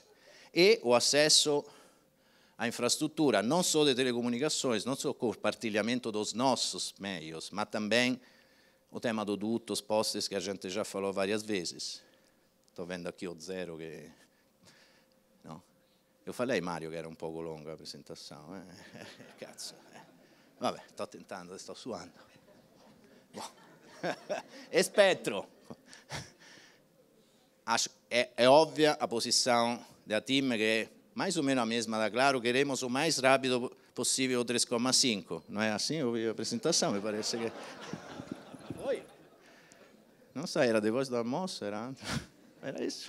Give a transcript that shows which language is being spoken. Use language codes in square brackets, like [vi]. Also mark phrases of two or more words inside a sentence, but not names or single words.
[pt] E o acesso à infraestrutura, não só de telecomunicações, não só o compartilhamento dos nossos meios, mas também o tema do dutos, postes, que a gente já falou várias vezes. Estou vendo aqui o zero que... No. Eu falei, Mário, [it] che era un poco longa la presentazione. Cazzo. Vabbè, sto tentando, sto suando. Boh. E spettro. [pt] É óbvia a posição da TIM, que é mais ou menos a mesma da Claro, queremos o mais rápido possível o 3,5. Não é assim? Eu vi a apresentação, me parece que... Oi? Não sei, era depois do almoço, era isso?